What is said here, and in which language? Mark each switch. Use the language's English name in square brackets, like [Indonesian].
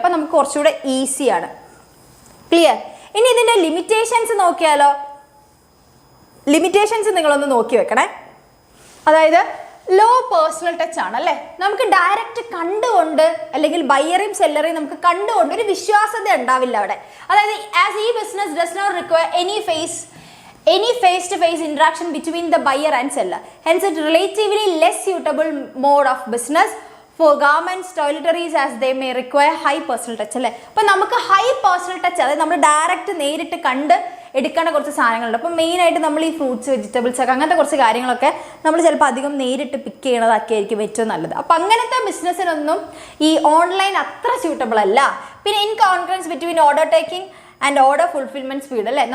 [Malayalam] അപ്പം നമുക്ക് കുറച്ചുകൂടെ ഈസിയാണ്. ക്ലിയർ? ഇനി ഇതിന്റെ ലിമിറ്റേഷൻസ് നോക്കിയാലോ. ലിമിറ്റേഷൻസ് നിങ്ങളൊന്ന് നോക്കി വെക്കണേ. അതായത് ലോ പേഴ്സണൽ ടച്ച് ആണ് അല്ലേ. നമുക്ക് ഡയറക്റ്റ് കണ്ടുകൊണ്ട് അല്ലെങ്കിൽ ബയറേയും സെല്ലറേയും നമുക്ക് കണ്ടുകൊണ്ട് ഒരു വിശ്വാസത ഉണ്ടാവില്ല അവിടെ. [English] അതായത് ആസ് ഈ business does not require any face-to-face interaction between the buyer and seller. Hence, it relatively less suitable mode of business for garments, toiletries as they may require high personal touch അല്ലേ. [Malayalam] അപ്പം നമുക്ക് high personal touch, അതായത് നമ്മൾ direct നേരിട്ട് കണ്ട് എടുക്കേണ്ട കുറച്ച് സാധനങ്ങളുണ്ട്. അപ്പം മെയിനായിട്ട് നമ്മൾ ഈ ഫ്രൂട്ട്സ്, വെജിറ്റബിൾസ് ഒക്കെ അങ്ങനത്തെ കുറച്ച് കാര്യങ്ങളൊക്കെ നമ്മൾ ചിലപ്പോൾ അധികം നേരിട്ട് പിക്ക് ചെയ്യണതൊക്കെ ആയിരിക്കും ഏറ്റവും നല്ലത്. അപ്പം അങ്ങനത്തെ ബിസിനസ്സിനൊന്നും ഈ ഓൺലൈൻ അത്ര സ്യൂട്ടബിൾ അല്ല. [English] പിന്നെ in confidence between order taking and order fulfilment speed അല്ലേ.